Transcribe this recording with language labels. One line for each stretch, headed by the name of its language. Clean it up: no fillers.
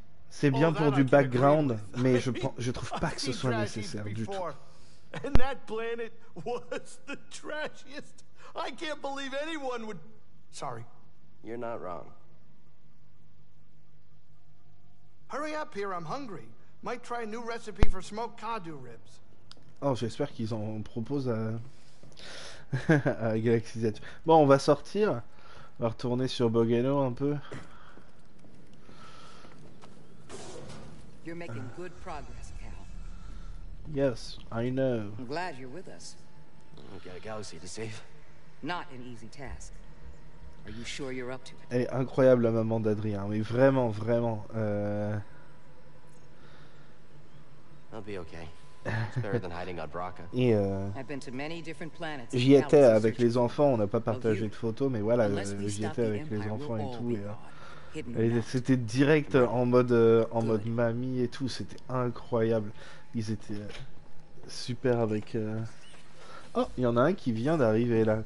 French: C'est bien pour du background, mais je trouve pas que ce soit nécessaire du tout.
English: And that planet was the trashiest. I can't believe anyone would... Sorry. You're not wrong. Hurry up here, I'm hungry. Might try a new recipe for smoked Kadu ribs.
French: Oh, j'espère qu'ils en proposent à Galaxy Z. Bon, on va sortir. On va retourner sur Bogano un peu.
English: You're making good progress, Cal. Yes, I know. I'm glad you're with us. We've got a galaxy to save. Not an easy task. Are you sure you're up to it?
French: Elle est incroyable, la maman d'Adrien. Mais vraiment, vraiment.
English: I'll be okay. It's better than hiding on Bracca.
French: Et
English: I've been to many different planets.
French: j'y étais avec les enfants. On n'a pas partagé de photos, mais voilà, j'y étais avec les enfants et tout. C'était direct en mode mamie et tout. C'était incroyable. Ils étaient super avec. Oh, il y en a un qui vient d'arriver là.